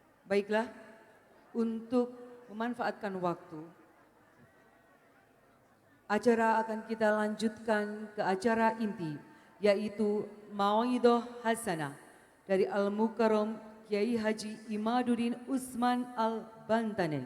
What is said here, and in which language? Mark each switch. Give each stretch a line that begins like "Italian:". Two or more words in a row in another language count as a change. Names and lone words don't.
Indonesian: Baiklah, untuk memanfaatkan waktu, acara akan kita lanjutkan ke acara inti, yaitu
Arabic: موعظة حسنة
Indonesian: dari Al-Mukarram Kiai Haji Imaduddin Usman Al-Bantanen.